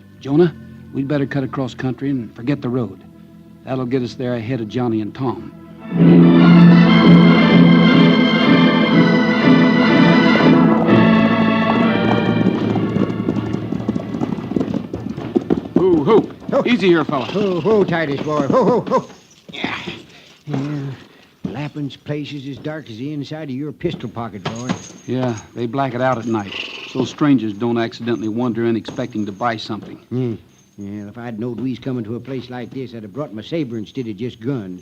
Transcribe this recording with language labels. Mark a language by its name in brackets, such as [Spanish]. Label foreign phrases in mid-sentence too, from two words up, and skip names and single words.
[English] Jonah, we'd better cut across country and forget the road. That'll get us there ahead of Johnny and Tom. Hoo, hoo. Easy here, fella. Ho, ho, Titus, boy. Ho, ho, ho. Yeah. Lappin's place is as dark as the inside of your pistol pocket, boy. Yeah, they black it out at night, so strangers don't accidentally wander in expecting to buy something. Yeah, if I'd knowed we was coming to a place like this, I'd have brought my saber instead of just guns.